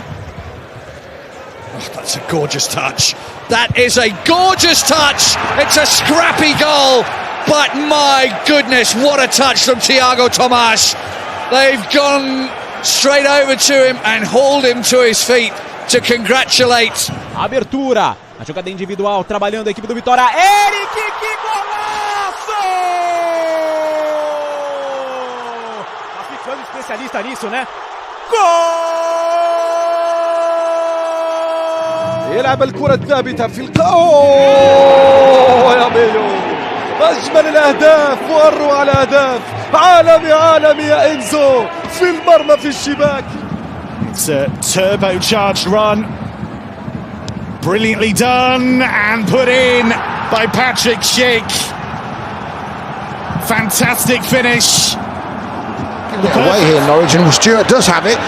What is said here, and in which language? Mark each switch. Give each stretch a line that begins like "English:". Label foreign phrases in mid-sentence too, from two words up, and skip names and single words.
English: Oh, that's a gorgeous touch. That is a gorgeous touch. It's a scrappy goal, but my goodness, what a touch from Thiago Tomas. They've gone straight over to him and hauled him to his feet to congratulate.
Portuguese: Abertura, a jogada individual, trabalhando a equipe do Vitória. Eric, que golaço! Tá ficando especialista nisso, né?
Arabic: يلعب الكرة الثابتة في أوه يا ميو، أجمل الأهداف وأروع الأهداف. عالمي يا إنزو، في المرمى في الشباك.
English: It's a turbocharged run, brilliantly done and put in by Patrick Schick. Fantastic finish. Get away here, Norwich, and Stewart does have it.